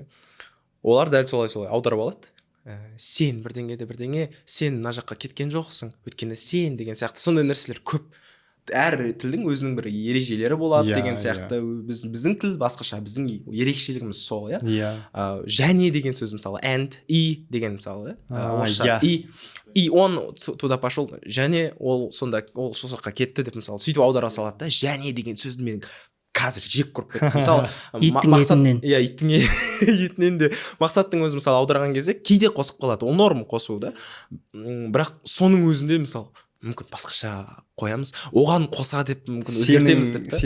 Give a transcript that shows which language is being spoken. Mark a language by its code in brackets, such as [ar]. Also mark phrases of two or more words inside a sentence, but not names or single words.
[kk] Олар дәл солай аударып алады. Сен бірдеңе, сен мына жаққа кеткен жоқсың, өйткені сен деген сияқты сондай нәрселер көп. Әр тілдің өзінің бір ережелері болады деген сияқты. Біздің тіл басқаша, біздің ерекшелігіміз сол, иә. Және деген сөз мысалы, and, и деген мысалы, орысша, [ru] и он туда пошел, [kk] және ол сонда ол сол жаққа кетті деп мысалы сөйтіп аудара салады да, және деген сөзді мен қазір жек көріп кеттім. Мысалы иттің етінен. иә, иттің етінен де мақсаттың өзі мысалы аударған кезде кейде қосып қалады, ол норм қосу да, бірақ соның өзінде мысалы мүмкін басқаша қоямыз, оған қоса деп мүмкін өзгертеміз деп та.